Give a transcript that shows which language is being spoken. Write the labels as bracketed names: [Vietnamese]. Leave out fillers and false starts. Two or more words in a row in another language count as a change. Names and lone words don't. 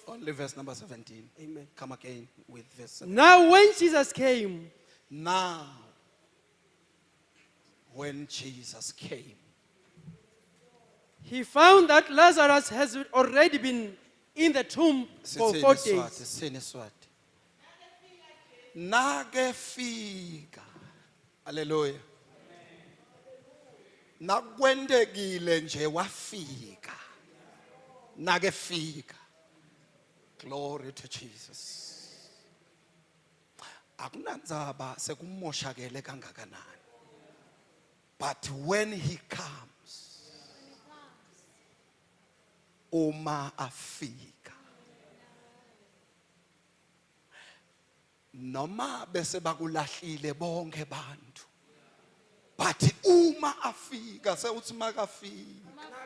[English] Only verse number 17. Amen. Come again with verse 17. Now when Jesus came, Now, when Jesus came, he found that Lazarus has already been in the tomb for 4 days. [Swati] Sithini Swati. Nakefika. Hallelujah. Nakwendekile nje wafika. Nakefika. [English] Glory to Jesus. [Swati] Akunandzaba sekumoshakele kangakanani. [English] But when he comes, [Swati] uma afika. Noma bese bakulahlile bonke bantu. But uma afika sewuthi makafika.